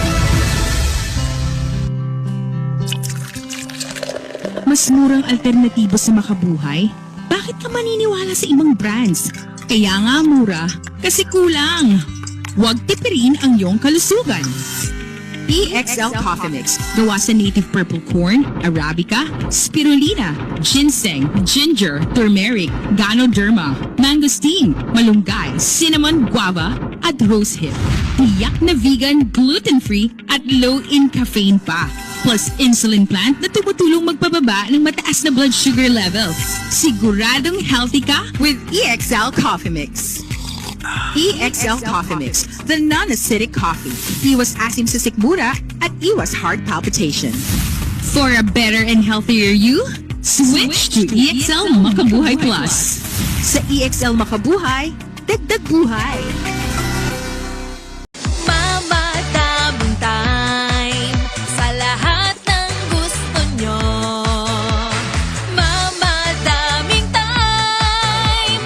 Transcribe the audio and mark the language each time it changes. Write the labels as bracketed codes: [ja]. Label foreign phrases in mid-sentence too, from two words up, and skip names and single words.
[tl] Mas murang alternatibo sa makabuhay? Bakit ka maniniwala sa ibang brands? Kaya nga mura, kasi kulang. Huwag tipirin ang iyong kalusugan. EXL Coffee Mix, gawa sa [en] native purple corn, arabica, spirulina, ginseng, ginger, turmeric, ganoderma, mangosteen, [tl] malunggay, [en] cinnamon, guava, [tl] at rosehip. Tiyak na vegan, gluten-free, at [en] low in caffeine [tl] pa. [en] Plus insulin plant [tl] na tumutulong magpababa ng mataas na [en] blood sugar levels. [tl] Siguradong healthy ka with EXL Coffee Mix. EXL Coffee Mix, [en] the non-acidic coffee. [tl] Iwas asim sa sikmura at iwas [en] heart palpitation. For a better and healthier you, switch to EXL Makabuhay Plus. [tl] Sa EXL Makabuhay, dagdag buhay. Mama, daming time sa lahat ng gusto nyo. Mama, daming time.